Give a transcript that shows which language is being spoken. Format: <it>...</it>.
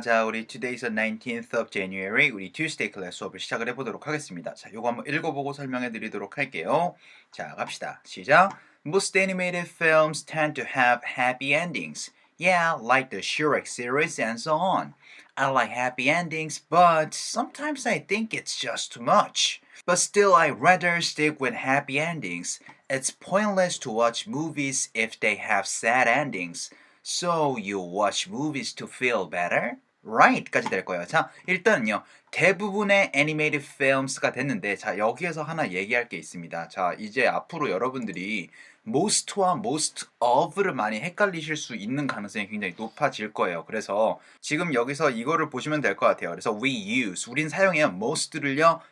<ko>자, 우리</ko> <en>today's the 19th of January</en> <ko>우리 Tuesday 클래스 수업을 시작을 해보도록 하겠습니다. 자, 요거 한번 읽어보고 설명해 드리도록 할게요. 자, 갑시다. 시작.</ko> <en>Most animated films tend to have happy endings. Yeah, like the Shrek series and so on. I like happy endings, but sometimes I think it's just too much. But still, I'd rather stick with happy endings. It's pointless to watch movies if they have sad endings. So you watch movies to feel better?</en> <ko>Right까지 될 거예요. 자, 일단은요. 대부분의 animated films가 됐는데 자, 여기에서 하나 얘기할 게 있습니다. 자, 이제 앞으로 여러분들이 most와 most of를 많이 헷갈리실 수 있는 가능성이 굉장히 높아질 거예요. 그래서 지금 여기서 이거를 보시면 될 것 같아요. 그래서</ko> <en>we use,</en> <ko>우린 사용해요. most를요.</ko>